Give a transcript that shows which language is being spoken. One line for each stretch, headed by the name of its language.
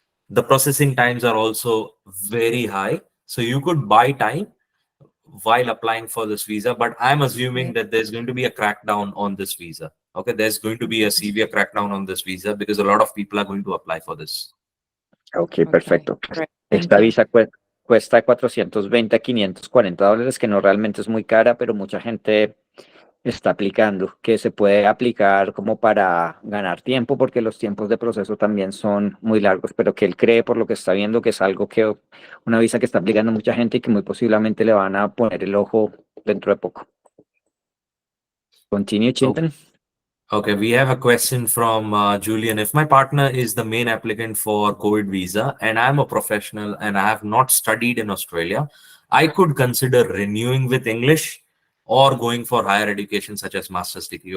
English: The processing times are also very high. So you could buy time while applying for this visa, but I'm assuming that there's going to be a crackdown on this visa. Okay, there's going to be a severe crackdown on this visa because a lot of people are going to apply for this.
Spanish: Ok, perfecto.
English: Great.
Spanish: Esta visa cuesta 420 a 540 dólares, que no realmente es muy cara, pero mucha gente está aplicando, que se puede aplicar como para ganar tiempo, porque los tiempos de proceso también son muy largos, pero que él cree, por lo que está viendo, que es algo que, una visa que está aplicando mucha gente y que muy posiblemente le van a poner el ojo dentro de poco.
English: Continue, Chintan. Okay, we have a question from Julian. If my partner is the main applicant for COVID visa and I'm a professional and I have not studied in Australia, I could consider renewing with English or going for higher education such as master's degree.